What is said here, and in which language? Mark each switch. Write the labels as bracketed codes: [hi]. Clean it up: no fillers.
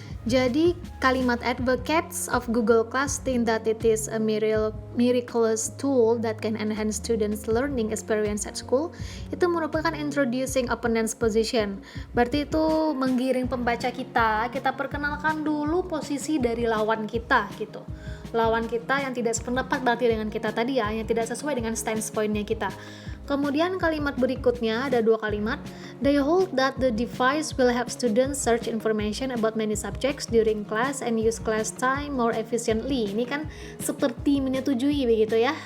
[en] Jadi kalimat advocates of Google Class think that it is a miraculous tool that can enhance students' learning experience at school, [id] itu merupakan [en] introducing opponent's position. [id] Berarti itu menggiring pembaca kita perkenalkan dulu posisi dari lawan kita gitu. Lawan kita yang tidak sependapat berarti dengan kita tadi ya, yang tidak sesuai dengan standpoint-nya kita. Kemudian kalimat berikutnya ada 2 kalimat. [en] They hold that the device will help students search information about many subjects during class and use class time more efficiently. [id] Ini kan seperti menyetujui begitu ya.